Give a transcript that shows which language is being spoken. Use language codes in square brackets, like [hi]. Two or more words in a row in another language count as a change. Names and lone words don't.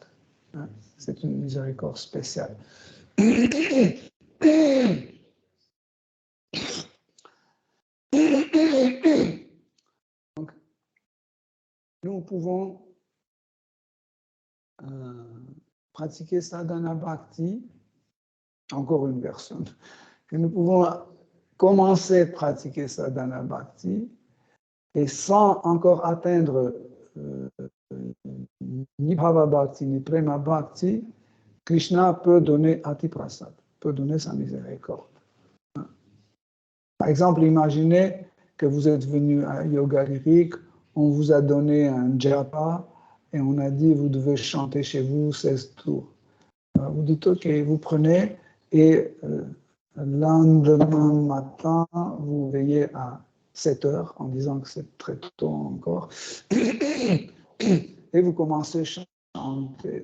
[fr] C'est une miséricorde spéciale. Donc, nous pouvons pratiquer [sa] sadhana bhakti, [fr] encore une version, que nous pouvons commencer à pratiquer [sa] sadhana bhakti [fr] et sans encore atteindre ni [sa] bhava bhakti [fr] ni [sa] prema bhakti, [fr] Krishna peut donner atiprasad, peut donner sa miséricorde. Par exemple, imaginez que vous êtes venu à Yoga Lyrique, on vous a donné un japa et on a dit vous devez chanter chez vous 16 tours. Vous dites ok, vous prenez et le lendemain matin, vous veillez à 7 heures en disant que c'est très tôt encore et vous commencez à chanter.